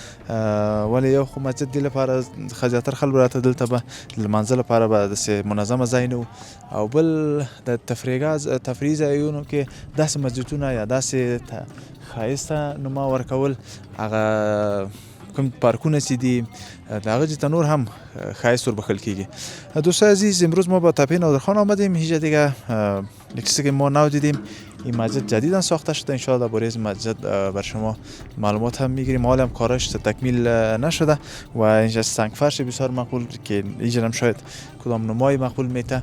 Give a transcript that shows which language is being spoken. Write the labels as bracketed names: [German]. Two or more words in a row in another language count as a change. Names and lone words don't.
[Pashto] ولې یو خو مسجد دې لپاره زیاتره خلکو راته دلته به لمانځه لپاره به داسې منظمه ځای نه و او بل د تفریحي ځایونو کې داسې مسجدونه یا داسې ښایسته نما ورکول هغه کوم پارکونه چې دي د هغه ته نور هم ښایست وربخل کیږي. [Persian] دوستان عزیز امروز ما با تپه نادرخان آمدیم. هیچ دیگه یک چیزی که ما نو دیدیم این مسجد جدیداً ساخته شده. انشاءالله برای این مسجد بر شما معلومات هم میگیریم. حالا هم کارش تکمیل نشده و اینجا سنگ فرش بسیار مقبول که اینجا هم شاید کدام نمای مقبول میته.